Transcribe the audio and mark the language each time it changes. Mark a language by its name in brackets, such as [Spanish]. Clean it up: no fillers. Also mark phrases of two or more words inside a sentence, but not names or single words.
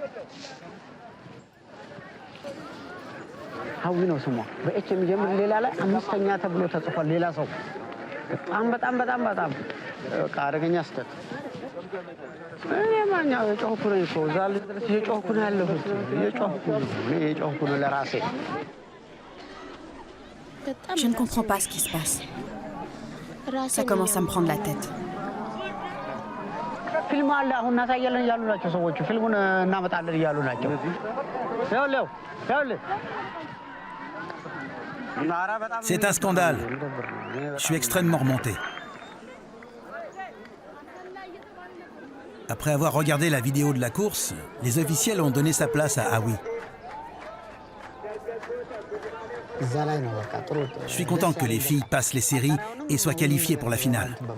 [Amharic] ሀዊ ነው ስሟ። በኤች የሚጀምር ሌላ ላይ አምስተኛ ተብሎ ተጽፏል። ሌላ ሰው በጣም አደገኛ ስህተት። እኔ ማኛው የጮህኩ ነኝ እኮ እዛ ድረስ እየጮህኩ ነው ያለሁት። እየጮህኩ ነው ለራሴ። [French] Je ne comprends pas ce qui se passe. Ça commence à me prendre la tête. [Amharic] ፊልም አለ አሁን እናሳያለን እያሉ ናቸው ሰዎቹ። ፊልሙን እናመጣለን እያሉ ናቸው። ይኸውልህ [French] C'est un scandale. Je suis extrêmement remonté. Après avoir regardé la vidéo de la course, les officiels ont donné sa place à Awi. Je suis content que les filles passent les séries et soient qualifiées pour la finale.